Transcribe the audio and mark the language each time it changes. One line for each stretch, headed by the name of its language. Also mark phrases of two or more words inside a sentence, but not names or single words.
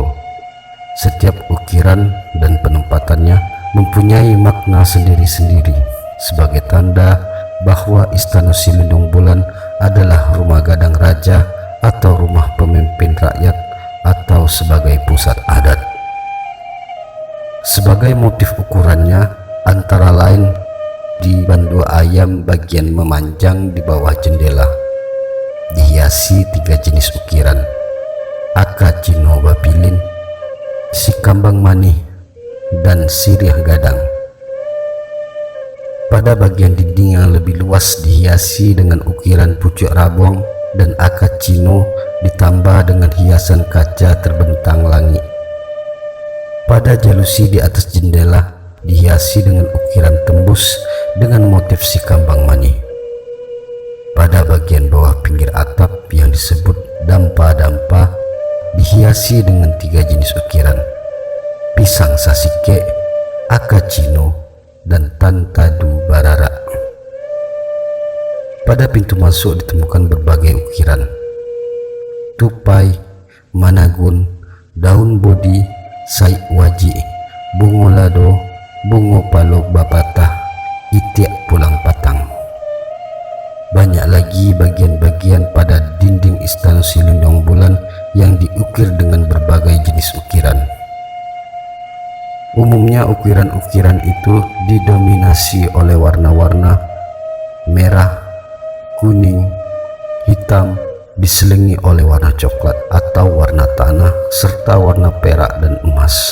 Indonesian: Setiap ukiran dan penempatannya mempunyai makna sendiri-sendiri sebagai tanda bahwa Istana Silindung Bulan adalah rumah gadang raja atau rumah pemimpin rakyat atau sebagai pusat adat. Sebagai motif ukurannya antara lain di bandu ayam bagian memanjang di bawah jendela dihiasi 3 jenis ukiran: aka cino bapilin, si kambang manih, dan sirih gadang. Pada bagian dinding yang lebih luas dihiasi dengan ukiran pucuk rabong dan akad cino ditambah dengan hiasan kaca terbentang langit. Pada jalusi di atas jendela dihiasi dengan ukiran tembus dengan motif si kambang manih. Pada bagian bawah pinggir atap yang disebut dampa-dampa dihiasi dengan 3 jenis ukiran: pisang sasike, akad cino, dan tantadu barara. Pada pintu masuk ditemukan berbagai ukiran: tupai, managun, daun bodi, saik waji, bungo lado, bungo palok bapatah, itiak pulang patang. Banyak lagi bagian-bagian pada dinding Istana Silindung Bulan yang diukir dengan berbagai jenis ukiran. Umumnya ukiran-ukiran itu didominasi oleh warna-warna merah, kuning, hitam, diselingi oleh warna coklat atau warna tanah serta warna perak dan emas.